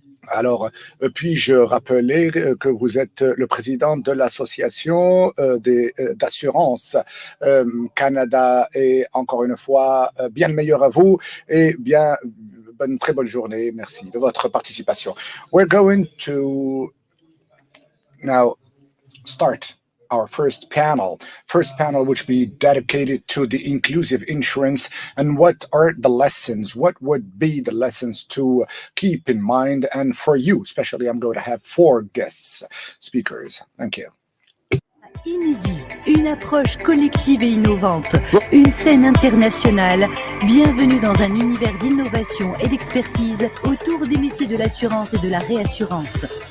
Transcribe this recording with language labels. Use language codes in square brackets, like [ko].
[fr] Alors, puis-je rappeler que vous êtes le président de l'association d'assurance Canada et encore une fois, bien le meilleur à vous et bien très bonne journée. Merci de votre participation. [en] We're going to now start our first panel which be dedicated to the inclusive insurance and what are the lessons, what would be the lessons to keep in mind. And for you, especially, I'm going to have 4 guest speakers. Thank you. [fr] Inédit, une approche collective et innovante, une scène internationale. Bienvenue dans un univers d'innovation et d'expertise autour des métiers de l'assurance et de la réassurance.